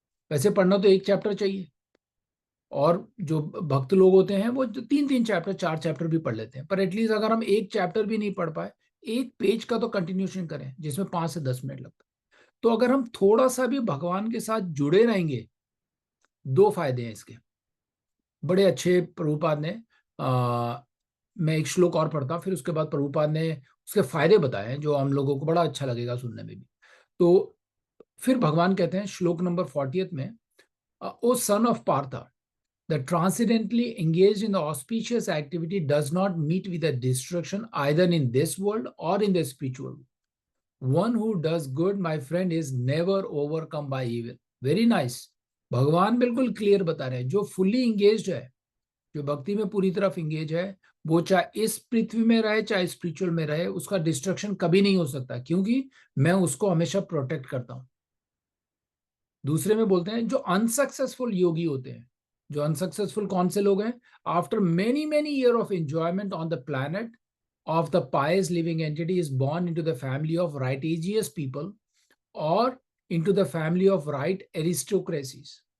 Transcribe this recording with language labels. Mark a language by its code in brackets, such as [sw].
[hi] वैसे पढ़ना तो एक चैप्टर चाहिए, और जो भक्त लोग होते हैं वो 3-3 चैप्टर 4 चैप्टर भी पढ़ लेते हैं, पर एटलीस्ट अगर हम एक चैप्टर भी नहीं पढ़ पाए, एक पेज का तो कंटिन्यूशन करें जिसमें 5 से 10 मिनट लगता है। तो अगर हम थोड़ा सा भी भगवान के साथ जुड़े रहेंगे, 2 फायदे हैं इसके बड़े अच्छे। प्रभुपाद ने मैं एक श्लोक और पढ़ता फिर उसके बाद प्रभुपाद ने उसके फायदे बताए हैं जो हम लोगों को बड़ा अच्छा लगेगा सुनने में भी। तो फिर भगवान कहते हैं श्लोक नंबर 40 में, [en] O son of Partha, the transcendently engaged in the auspicious activity does not meet with a destruction either in this world or in the spiritual. One who does good, my friend, is never overcome by evil. Very nice. [hi] भगवान बिल्कुल clear बता रहे हैं, जो fully engage है, जो भक्ति में पूरी तरफ इंगेज है, वो चाहे इस पृथ्वी में रहे चाहे स्पिरिचुअल में रहे, उसका डिस्ट्रक्शन कभी नहीं हो सकता, क्योंकि मैं उसको हमेशा प्रोटेक्ट करता हूं। दूसरे में बोलते हैं जो अनसक्सेसफुल योगी होते हैं, जो अनसक्सेसफुल कौन से लोग हैं, [en] After many many year of enjoyment on the planet of the pious living entity is born into the family of righteous people or into the family of right aristocracies.